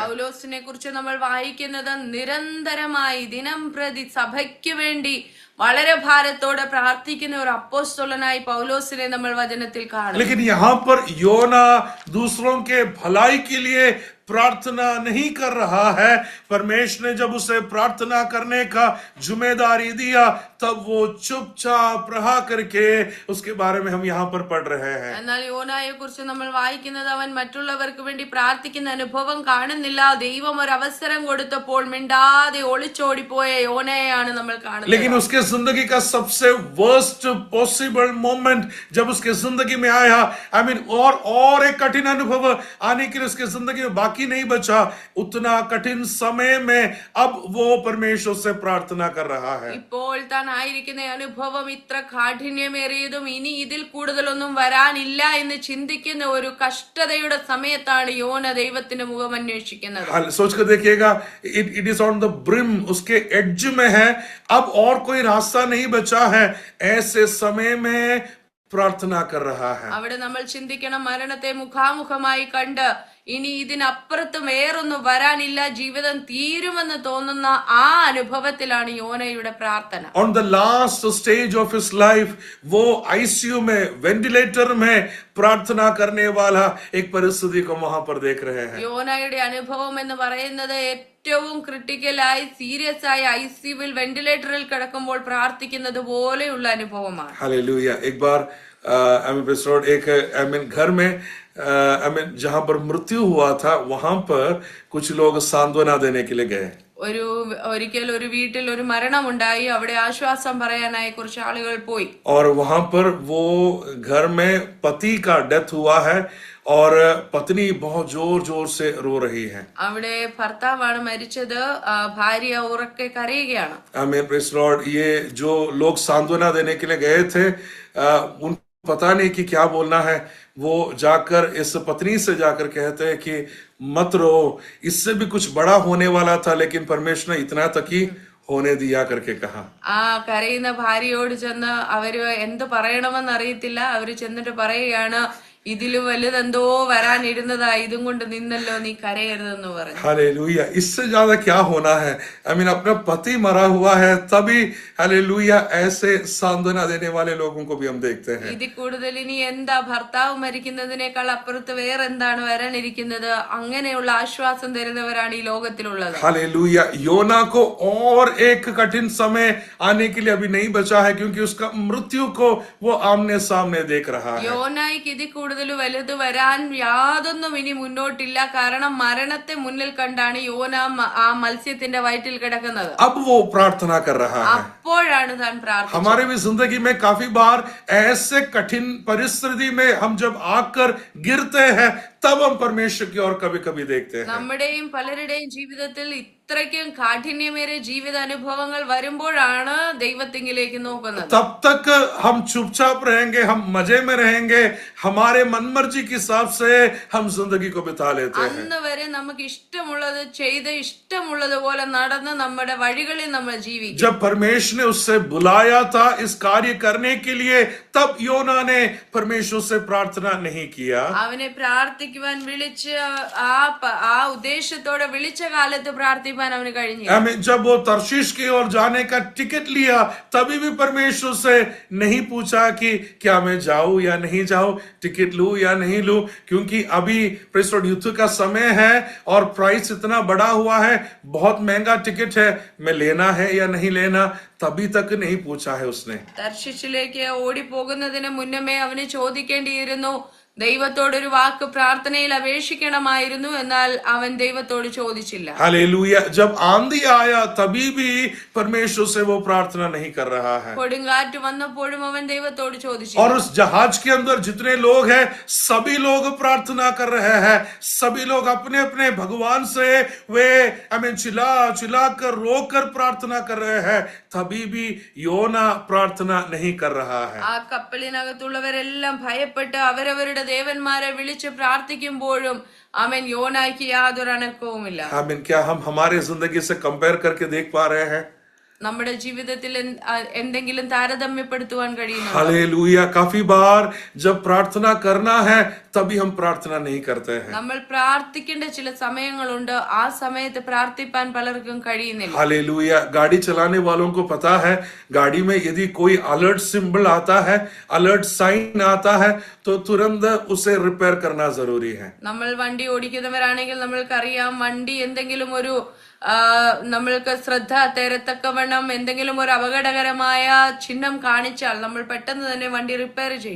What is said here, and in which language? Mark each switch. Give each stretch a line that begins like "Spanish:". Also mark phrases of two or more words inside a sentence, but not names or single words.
Malayalam: പൗലോസിനെ കുറിച്ച് നമ്മൾ വായിക്കുന്നത് നിരന്തരമായി ദിനം പ്രതി സഭയ്ക്ക് വേണ്ടി വളരെ ഭാരത്തോടെ പ്രാർത്ഥിക്കുന്ന ഒരു അപ്പോസ്തലനായി പൗലോസിനെ നമ്മൾ വചനത്തിൽ കാണുന്നു.
Hindi: लेकिन यहाँ पर योना दूसरों के भलाई के लिए प्रार्थना नहीं कर रहा है. परमेश्वर ने जब उसे प्रार्थना करने का जिम्मेदारी दिया तब वो चुपचाप रहा करके उसके बारे में हम यहाँ पर पढ़ रहे हैं.
Malayalam: എന്നാൽ യോനായെ കുറിച്ച് നമ്മൾ വായിക്കുന്നത് അവൻ മറ്റുള്ളവർക്ക് വേണ്ടി പ്രാർത്ഥിക്കുന്ന അനുഭവം കാണുന്നില്ല. ദൈവം ഒരു അവസരം കൊടുത്തപ്പോൾ മിണ്ടാതെ ഒളിച്ചോടിപ്പോയ യോനയെയാണ് നമ്മൾ കാണുന്നത്.
Hindi: लेकिन उसके जिंदगी का सबसे
English: worst possible moment
Hindi: जब उसके जिंदगी में आया, और एक कठिन अनुभव आने के लिए उसके जिंदगी में बाकी नहीं बचा, उतना कठिन समय में अब वो परमेश्वर से प्रार्थना कर रहा है.
Malayalam: ഇപ്പോൾ താൻ ആയിരിക്കുന്ന അനുഭവം ഇത്ര കാഠിന്യമേറിയതും ഇനി ഇതിൽ കൂടുതലൊന്നും വരാനില്ല എന്ന് ചിന്തിക്കുന്ന ഒരു കഷ്ടതയുടെ സമയത്താണ് യോന ദൈവത്തിന്റെ മുഖം അന്വേഷിക്കുന്നത്.
Hindi: सोच कर देखिएगा,
English: it is on the brim,
Hindi: उसके एड्ज में है, अब और कोई रास्ता नहीं बचा है, ऐसे समय में प्रार्थना कर रहा है.
Malayalam: അവിടെ നമ്മൾ ചിന്തിക്കണം, മരണത്തെ മുഖാമുഖമായി കണ്ട് ഇനി ഇതിനപ്പുറത്ത് വേറൊന്നും വരാനില്ല, ജീവിതം തീരുമെന്ന് തോന്നുന്ന ആ അനുഭവത്തിലാണ് യോനയുടെ പ്രാർത്ഥന.
English: On the last stage of his life,
Hindi: वो आईसीयू में, वेंटिलेटर में प्रार्थना करने वाला एक परिस्थिति को वहां पर देख रहे हैं.
Malayalam: യോനയുടെ അനുഭവം എന്ന് പറയുന്നത് ഏറ്റവും ക്രിട്ടിക്കലായി സീരിയസ് ആയി ഐസിയുവിൽ വെന്റിലേറ്ററിൽ കിടക്കുമ്പോൾ പ്രാർത്ഥിക്കുന്നത് പോലെയുള്ള അനുഭവമാണ്.
Hindi: हालेलुया. एक बार घर में जहां पर मृत्यु हुआ था, वहां पर कुछ लोग सांत्वना देने के लिए गए.
Malayalam: ഒരിക്കൽ ഒരു വീട്ടിൽ ഒരു മരണമുണ്ടായി. അവിടെ ആശ്വാസം പറയാനായി കുറച്ച് ആളുകൾ പോയി.
Hindi: और वहां पर वो घर में पति का डेथ हुआ है और पत्नी बहुत जोर जोर से रो रही है.
Malayalam: അവിടെ ഭർത്താവാണ് മരിച്ചത്, ഭാര്യ ഉറക്കെ കരയുകയാണ്.
English: Amen, praise Lord.
Hindi: ये जो लोग सांत्वना देने के लिए गए थे, उन पता नहीं कि क्या बोलना है. वो जाकर इस पत्नी से जाकर कहते हैं कि मत रो, इससे भी कुछ बड़ा होने वाला था, लेकिन परमेश्वर ने इतना तक ही होने दिया करके कहा.
Malayalam: ആ കരയുന്ന ഭാര്യയോട് ചെന്ന് അവര് എന്ത് പറയണമെന്ന് അറിയത്തില്ല. അവര് ചെന്നിട്ട് പറയുകയാണ്, ഇതിലും വലുതെന്തോ വരാനിരുന്നതാ, ഇതും കൊണ്ട് നിന്നല്ലോ, നീ കരയരുതെന്ന് പറഞ്ഞു.
Hindi: हालेलुया. इससे ज्यादा क्या होना है? अपना पति मरा हुआ है, तभी हालेलुया ऐसे सांत्वना देने वाले लोगों को भी हम देखते हैं.
Malayalam: ഇതിൽ കൂടുതൽ ഇനി എന്താ, ഭർത്താവ് മരിക്കുന്നതിനേക്കാൾ അപ്പുറത്ത് വേറെന്താണ് വരാനിരിക്കുന്നത്? അങ്ങനെയുള്ള ആശ്വാസം തരുന്നവരാണ് ഈ ലോകത്തിലുള്ളത്.
Hindi: हालेलुया. योना को और एक कठिन समय आने के लिए अभी नहीं बचा है, क्योंकि उसका मृत्यु को वो आमने सामने देख रहा है.
Malayalam: യോനായിക്ക് ഇതിൽ കൂടുതൽ വലുത് വരാൻ യാതൊന്നും ഇനി മുന്നോട്ടില്ല. കാരണം മരണത്തെ മുന്നിൽ കണ്ടാണ് യോന ആ മത്സ്യത്തിന്റെ വയറ്റിൽ കിടക്കുന്നത്.
Hindi: अब वो प्रार्थना कर रहा है.
Malayalam: അപ്പോഴാണ് താൻ പ്രാർത്ഥിച്ചത്.
Hindi: हमारे भी जिंदगी में काफी बार ऐसे कठिन परिस्थिति में हम जब आकर गिरते हैं, तब हम परमेश्वर की ओर कभी कभी देखते हैं.
Malayalam: നമ്മുടെയും പലരുടെയും ജീവിതത്തിൽ അത്രയ്ക്കും കാഠിന്യമേറിയ ജീവിത അനുഭവങ്ങൾ വരുമ്പോഴാണ് ദൈവത്തിങ്കിലേക്ക് നോക്കുന്നത്.
Hindi: तब तक हम चुपचाप रहेंगे, हम मजे में रहेंगे, हमारे मनमर्जी के हिसाब से हम जिंदगी को बिता लेते हैं.
Malayalam: അന്ന് വരെ നമുക്ക് ഇഷ്ടമുള്ളത് ചെയ്ത് ഇഷ്ടമുള്ളതുപോലെ നടന്ന് നമ്മുടെ വഴികളിൽ നമ്മൾ ജീവിക്കും.
Hindi: जब परमेश्वर ने उससे बुलाया था इस कार्य करने के लिए, तब योना ने परमेश्वर से प्रार्थना नहीं किया.
Malayalam: അവനെ പ്രാർത്ഥിക്കുവാൻ വിളിച്ച് ആ ഉദ്ദേശത്തോടെ വിളിച്ച കാലത്ത് പ്രാർത്ഥിപ്പാൻ അവന് കഴിഞ്ഞു.
Hindi: जब वो तर्शीश की ओर जाने का टिकट लिया, तभी भी परमेश्वर से नहीं पूछा कि क्या मैं जाऊं या नहीं जाऊं, टिकट लूं या नहीं लूं, क्योंकि अभी प्रेसिडेंट युद्ध का समय है और प्राइस इतना बड़ा हुआ है, बहुत महंगा टिकट है, मैं लेना है या नहीं लेना, तभी तक नहीं पूछा है उसने.
Malayalam: തർശീശിലേക്ക് ഓടിപ്പോകുന്നതിന് മുന്നമേ അവന് ചോദിക്കേണ്ടിയിരുന്നു, ദൈവത്തോടൊരു വാക്ക് പ്രാർത്ഥനയിൽ അപേക്ഷിക്കണമായിരുന്നു. എന്നാൽ അവൻ ദൈവത്തോട് ചോദിച്ചില്ല.
Hindi: हालेलुया. जब आंधी आया तभी भी परमेश्वर से वो प्रार्थना नहीं कर रहा है.
Malayalam: കൊടുങ്കാറ്റ് വന്നപ്പോഴും അവൻ ദൈവത്തോട് ചോദിച്ചില്ല.
Hindi: और उस जहाज के अंदर जितने लोग हैं, सभी लोग प्रार्थना कर रहे हैं. सभी लोग अपने अपने भगवान से वे चिल्ला चिल्ला कर रो कर प्रार्थना कर रहे हैं. तभी भी योना प्रार्थना नहीं कर रहा है.
Malayalam: ആ കപ്പലിനകത്തുള്ളവരെല്ലാം ഭയപ്പെട്ട് അവരവരുടെ ദേവന്മാരെ വിളിച്ച് പ്രാർത്ഥിക്കുമ്പോഴും ആമേൻ യോനായ്ക്ക് യാതൊരു അനക്കവുമില്ല.
Hindi: आमीन. क्या हम हमारे जिंदगी से कंपेयर करके देख पा रहे हैं?
Malayalam: നമ്മുടെ ജീവിതത്തിൽ എന്തെങ്കിലും താരതമ്യപ്പെടുത്തുവാൻ കഴിയുന്നു?
Hindi: हालेलुया. काफी बार जब प्रार्थना करना है तभी हम प्रार्थना नहीं करते हैं.
Malayalam: നമ്മൾ പ്രാർത്ഥിക്കേണ്ട ചില സമയങ്ങളുണ്ട്, ആ സമയത്ത് പ്രാർത്ഥിപ്പാൻ പലർക്കും കഴിയുന്നില്ല.
Hindi: हालेलुया. गाड़ी चलाने वालों को पता है, गाड़ी में यदि कोई
English: alert symbol
Hindi: आता है,
English: alert sign
Hindi: आता है, तो तुरंत उसे रिपेयर करना जरूरी है.
Malayalam: നമ്മൾ വണ്ടി ഓടിക്കുന്നവരാണെങ്കിൽ നമ്മൾക്കറിയാം, വണ്ടി എന്തെങ്കിലും ഒരു നമ്മൾക്ക് ശ്രദ്ധ തരത്തക്കവണ്ണം എന്തെങ്കിലും ഒരു അപകടകരമായ ചിഹ്നം കാണിച്ചാൽ നമ്മൾ പെട്ടെന്ന് തന്നെ വണ്ടി റിപ്പയർ ചെയ്യും.